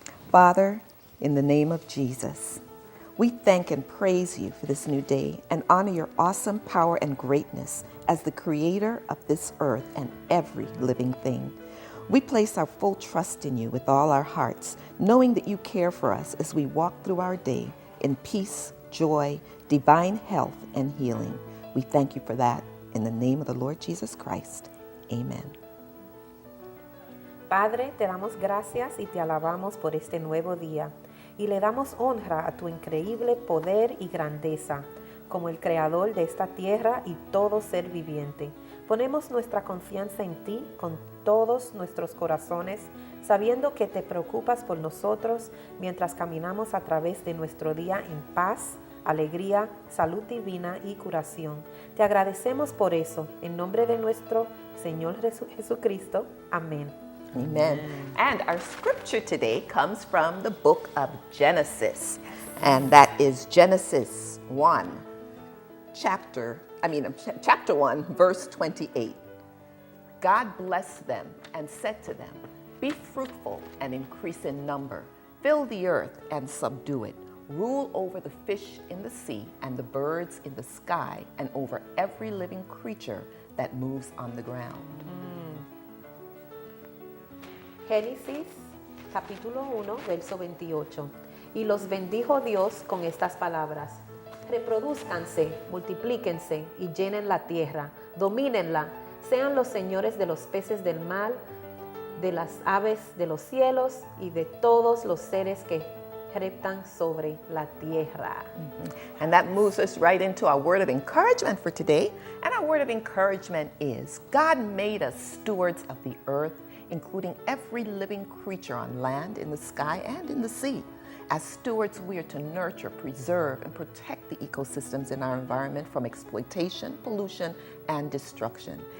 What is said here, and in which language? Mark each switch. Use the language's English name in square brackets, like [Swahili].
[English] Father, in the name of Jesus, we thank and praise you for this new day and honor your awesome power and greatness as the creator of this earth and every living thing. We place our full trust in you with all our hearts, knowing that you care for us as we walk through our day in peace, joy, divine health, and healing. We thank you for that in the name of the Lord Jesus Christ. Amen. [Spanish] Padre, te damos gracias y te alabamos por este nuevo día y le damos honra a tu increíble poder y grandeza como el creador de esta tierra y todo ser viviente. Ponemos nuestra confianza en ti con todos nuestros corazones, sabiendo que te preocupas por nosotros mientras caminamos a través de nuestro día en paz, alegría, salud divina y curación. Te agradecemos por eso, en nombre de nuestro Señor Jesucristo. Amén. [English] Amen. And our scripture today comes from the book of Genesis, and that is Genesis 1, chapter 1, verse 28. God blessed them and said to them, Be fruitful and increase in number. Fill the earth and subdue it. Rule over the fish in the sea and the birds in the sky and over every living creature that moves on the ground. [Spanish] Génesis capítulo 1, verso 28. Y los bendijo Dios con estas palabras. Reproduzcanse, multiplíquense y llenen la tierra, domínenla, sean los señores de los peces del mar, de las aves de los cielos y de todos los seres que reptan sobre la tierra. [English] And that moves us right into our word of encouragement for today. And our word of encouragement is, God made us stewards of the earth, including every living creature on land, in the sky, and in the sea. As stewards, we are to nurture, preserve, and protect the ecosystems in our environment from exploitation, pollution, and destruction.